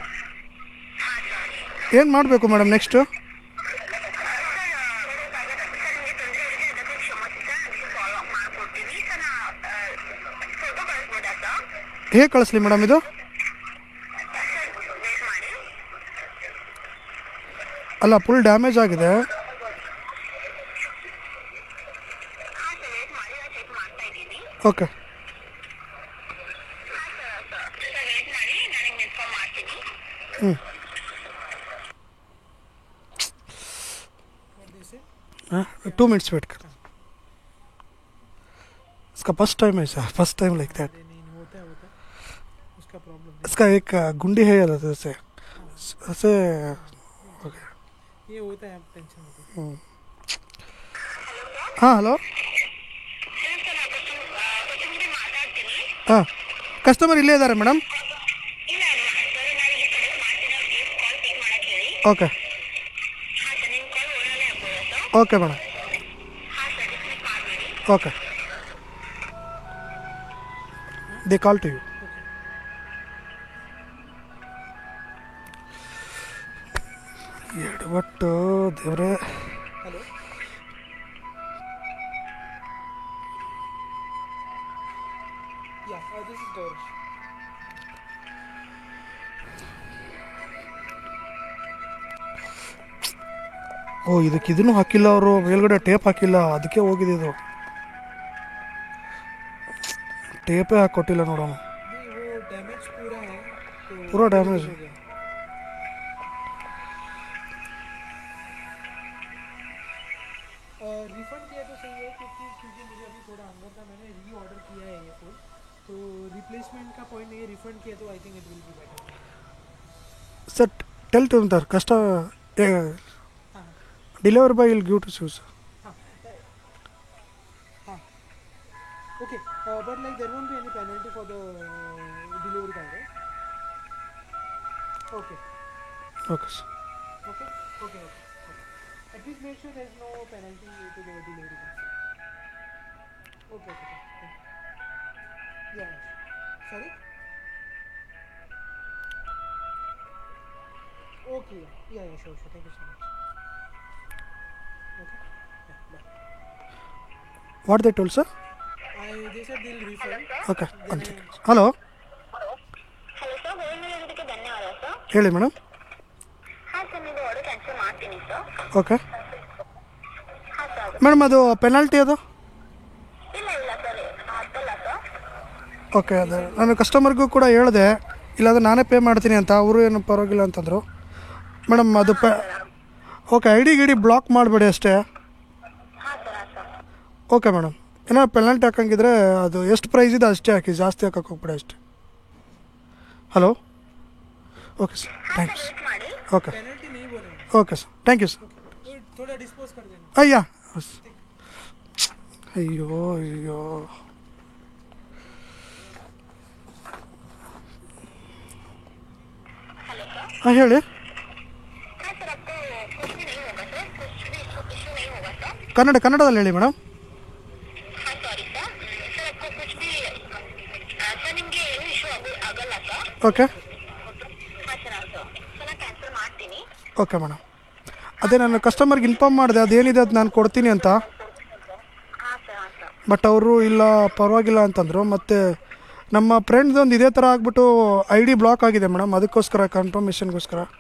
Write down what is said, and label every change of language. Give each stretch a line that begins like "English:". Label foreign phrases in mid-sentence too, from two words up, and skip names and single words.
Kannada: ಏನು ಮಾಡಬೇಕು ಮೇಡಮ್ ನೆಕ್ಸ್ಟು? ಹೇಗೆ ಕಳಿಸ್ಲಿ ಮೇಡಮ್ ಇದು? ಅಲ್ಲ, ಫುಲ್ ಡ್ಯಾಮೇಜ್ ಆಗಿದೆ. ಓಕೆ.
Hindi: हम्म 2 मिनट्स वेट कर. इसका
English: first time
Hindi: है सर,
English: first time like that.
Hindi: नहीं होता है उसका प्रॉब्लम. इसका एक गुंडी है ऐसे ऐसे. ओके, ये होता है, आप टेंशन मत लो. हाँ हेलो.
Kannada: ಹಾಂ, ಕಸ್ಟಮರ್ ಇಲ್ಲೇ ಇದ್ದಾರೆ ಮೇಡಮ್.
English: okay okay madam. okay, they call to you.
Kannada: ಎಡವಟ್ಟು ದೇವ್ರೆ.
English: हेलो. Yeah, this is Gaurav.
Kannada: ಓ, ಇದಕ್ಕೆ ಇದನ್ನು ಹಾಕಿಲ್ಲ ಅವರು, ಮೇಲ್ಗಡೆ ಟೇಪ್ ಹಾಕಿಲ್ಲ, ಅದಕ್ಕೆ ಹೋಗಿದೆ ಇದು. ಟೇಪೇ ಹಾಕೊಟ್ಟಿಲ್ಲ ನೋಡೋಣ.
Hindi: नहीं, वो डैमेज पूरा है. तो पूरा डैमेज हो गया. रिफंड किया तो सही है, क्योंकि मुझे अभी थोड़ा अंदर था, मैंने री ऑर्डर किया है ये फूड. तो रिप्लेसमेंट का पॉइंट नहीं है, रिफंड किया तो
English: I think it will be better. sir tell to their cust
Hindi: हाँ
English: deliver by will give to you sir.
Hindi: हाँ हाँ.
English: Okay, but like there won't be any penalty for the delivery guy, right? Okay. okay sir. Okay. Okay. At least make sure there's no penalty to the delivery guy. Okay. Yeah. Sorry? Okay. Yeah, sure. Thank you so much. Okay. Yeah, bye. what they told sir? They said they'll refund.
Kannada: ಓಕೆ, ಒಂದು ಸೆಕೆಂಡ್. ಹಲೋ ಹಲೋ ಸರ್, ಹೋಲ್ಡ್ ಮಾಡಿರೋದಕ್ಕೆ ಧನ್ಯವಾದ ಸರ್. ಹೇಳಿ ಮೇಡಮ್. ಹಾಂ ಸರ್, ನೀವು ಆರ್ಡರ್ ಕ್ಯಾನ್ಸಲ್ ಮಾಡ್ತೀನಿ ಸರ್. ಓಕೆ ಹಾಂ ಸರ್. ಮೇಡಮ್, ಅದು ಪೆನಾಲ್ಟಿ ಅದು? ಇಲ್ಲ ಸರ್, ಅದಲ್ಲ ಸರ್. ಓಕೆ, ಅದು ನಾನು ಕಸ್ಟಮರ್ಗೂ ಕೂಡ ಹೇಳಿದೆ, ಇಲ್ಲಾಂದ್ರೆ ನಾನೇ ಪೇ ಮಾಡ್ತೀನಿ ಅಂತ. ಅವರು ಏನು ಪರವಾಗಿಲ್ಲ ಅಂತಂದರು ಮೇಡಮ್. ಅದು ಓಕೆ, ಐ ಡಿ ಗಿಡಿ ಬ್ಲಾಕ್ ಮಾಡಬೇಡಿ ಅಷ್ಟೇ. ಹಾಂ ಸರ್.
English: okay madam.
Kannada: ಏನೋ ಪೆನಾಲ್ಟಿ ಹಾಕಂಗಿದ್ರೆ ಅದು ಎಷ್ಟು ಪ್ರೈಸ್ ಇದೆ ಅಷ್ಟೇ ಹಾಕಿ, ಜಾಸ್ತಿ ಹಾಕಕ್ಕೆ ಹೋಗ್ಬೇಡಿ ಅಷ್ಟೇ.
English: hello. okay sir, thanks.
Kannada: ವೇಟ್ ಮಾಡಿ. ಓಕೆ
Hindi: पेनल्टी नहीं बोलेंगे.
English: okay sir, thank you sir.
Hindi: वो थोड़ा डिस्पोज कर देना.
Kannada: ಅಯ್ಯ, ಅಯ್ಯೋ ಅಯ್ಯೋ. ಹಾಂ ಹೇಳಿ.
Hindi: हाँ सर, आपको कुछ भी नहीं होगा सर, कुछ भी इशू नहीं होगा सर.
Kannada: ಕನ್ನಡದಲ್ಲಿ ಹೇಳಿ ಮೇಡಮ್.
Hindi: हाँ सॉरी सर. सर आपको कुछ भी सर
Kannada: ನಿಮಗೆ ಏನು ಇಶ್ಯೂ ಆಗಲ್ಲ ಸರ್. ಓಕೆ ಹಾಂ ಸರ್. ಸರ್ ನಾನು ಕ್ಯಾನ್ಸಲ್ ಮಾಡ್ತೀನಿ.
English: okay madam.
Kannada: ಅದೇ ನಾನು ಕಸ್ಟಮರ್ಗೆ ಇನ್ಫಾರ್ಮ್ ಮಾಡಿದೆ ಅದೇನಿದೆ ಅದು ನಾನು ಕೊಡ್ತೀನಿ ಅಂತ. ಹಾಂ ಸರ್. ಬಟ್ ಅವರು ಇಲ್ಲ ಪರವಾಗಿಲ್ಲ ಅಂತಂದರು. ಮತ್ತು ನಮ್ಮ ಫ್ರೆಂಡ್ದೊಂದು ಇದೇ ಥರ ಆಗಿಬಿಟ್ಟು ಐ ಡಿ ಬ್ಲಾಕ್ ಆಗಿದೆ ಮೇಡಮ್, ಅದಕ್ಕೋಸ್ಕರ ಕನ್ಫರ್ಮೇಷನ್ಗೋಸ್ಕರ.